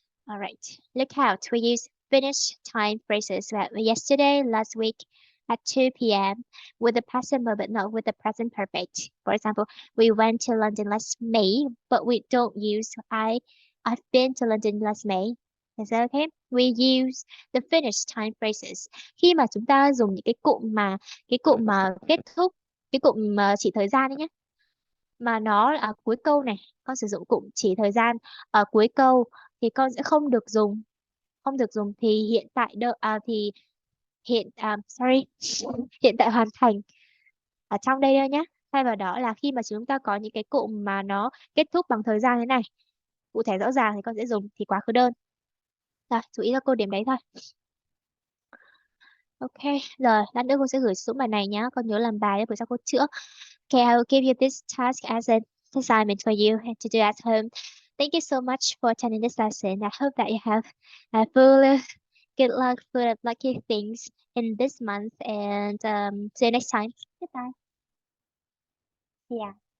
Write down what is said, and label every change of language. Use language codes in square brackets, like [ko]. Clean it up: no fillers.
[en] All right. Look out. We use finished time phrases like yesterday, last week, at 2 p.m. with the past simple but not with the present perfect. For example, we went to London last May, but we don't use I've been to London last May. Is that okay? We use the finished time phrases. [vi] Khi mà chúng ta dùng những cái cụm mà kết thúc, cái cụm chỉ thời gian đấy nhé, mà nó là cuối câu này, con sử dụng cụm chỉ thời gian ở cuối câu thì con sẽ không được dùng thì hiện tại thì sorry hiện tại hoàn thành ở trong đây thôi nhé. Thay vào đó là khi mà chúng ta có những cái cụm mà nó kết thúc bằng thời gian thế này, cụ thể rõ ràng thì con sẽ dùng thì quá khứ đơn. Rồi, chú ý là cô điểm đấy thôi. Ok, rồi lát nữa cô sẽ gửi xuống bài này nhá, con nhớ làm bài để buổi sau cô chữa. [en] Okay, I will give you this task as an assignment for you to do at home. Thank you so much for attending this lesson. I hope that you have full of good luck, full of lucky things in this month, and see you next time. Goodbye. Yeah.